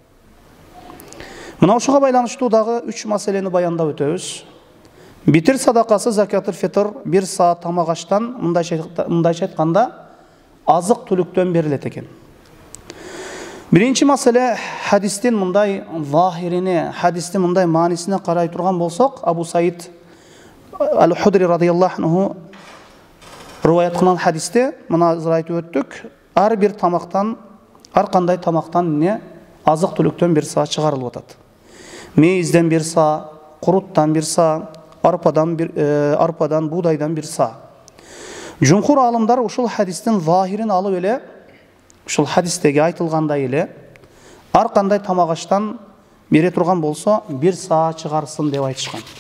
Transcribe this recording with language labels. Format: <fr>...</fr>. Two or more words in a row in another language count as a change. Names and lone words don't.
<ky>Мына ошого байланыштуу дагы 3 маселени баяндап өтөбүз. Битир садакасы</ky> <ar>زكاة الفطر</ar> <ky>бир са тамак аштан, мындайча айтканда, азык түлүктөн берилет экен. Биринчи маселе хадистин мындай захирине, хадистин мындай маанисине карай турган болсок, Абу Саид аль-Худри</ky> <ar>رضي الله عنه</ar> <ky>риваят кылган хадисте мына айтып өттүк, ар бир тамактан, ар кандай тамактан не азык түлүктөн бир са чыгарылып атат. Мейизден бир са, куруттан бир са, арпадан, буудайдан бир са. Жумхур алымдар ушул хадистин захирин алып эле, ушул хадистеги айтылгандай эле, ар кандай тамак аштан бере турган болсо, бир са чыгарсын деп айтышкан.</ky>